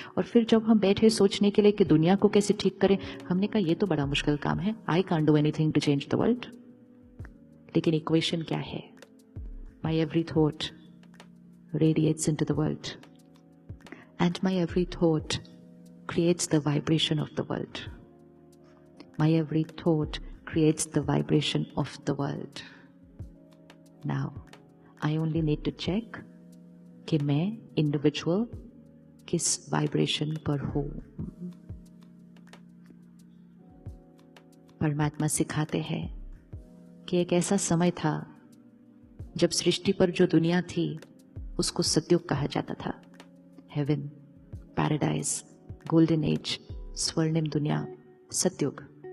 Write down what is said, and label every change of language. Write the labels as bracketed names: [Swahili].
[Hindi] और फिर जब हम बैठे सोचने के लिए कि दुनिया को कैसे ठीक करें, हमने कहा ये तो बड़ा मुश्किल काम है, [English] I can't do anything to change the world. [Hindi] लेकिन इक्वेशन क्या है? [English] My every thought radiates into the world and my every thought creates the vibration of the world. My every thought creates the vibration of the world. Now, I only need to check [Hindi] कि मैं [English] individual [Hindi] किस [English] vibration [Hindi] पर हूँ। परमात्मा सिखाते हैं कि एक ऐसा समय था जब सृष्टि पर जो दुनिया थी उसको सतयुग कहा जाता था। हेवन, पैराडाइज, गोल्डन एज, स्वर्णिम दुनिया, सतयुग।